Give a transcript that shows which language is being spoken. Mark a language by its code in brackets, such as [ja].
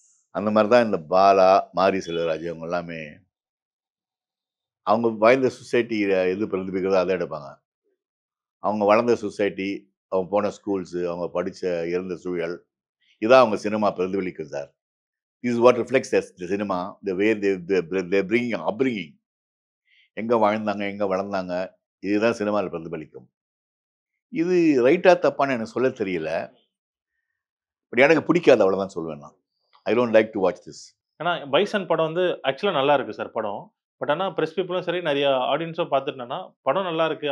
[ta] அந்த மாதிரி தான் இந்த பாலா, மாரி செல்வராஜ் இவங்க எல்லாமே அவங்க வாழ்ந்த சொசைட்டி எது பிரதிபிக்கிறதோ அதை எடுப்பாங்க. அவங்க வளர்ந்த சொசைட்டி, அவங்க போன ஸ்கூல்ஸு, அவங்க படித்த இருந்த சூழல், இதான் அவங்க சினிமா பிரதிபலிக்கும் sir. [en] This is what reflects the cinema, the way they bring upbringing. [ta] எங்க வாழ்ந்தாங்க, எங்க வளர்ந்தாங்க, இதுதான் சினிமாவில் பிரதிபலிக்கும். இது ரைட்டா தப்பான்னு எனக்கு சொல்ல தெரியல. பட் எனக்கு பிடிக்காது, அவ்வளவுதான் சொல்லுவேன் நான். [en] I don't like to watch this. [ta] ஏன்னா பைசன் படம் வந்து ஆக்சுவலா நல்லா இருக்கு சார் படம். பட் ஆனா பிரஸ் பீப்புளும் சரி, நிறைய ஆடியன்ஸும் பார்த்துட்டேன்னா, படம் நல்லா இருக்கு.